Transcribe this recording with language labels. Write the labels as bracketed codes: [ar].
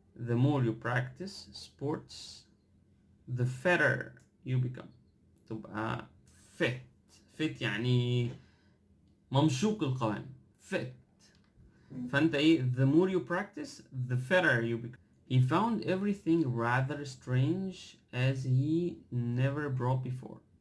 [en] The more you practice sports the fitter you become. [ar] تبقى fit يعني ممشوق القوام fit. فانت ايه [en] the more you practice the fitter you become. He found everything rather strange as he never brought before.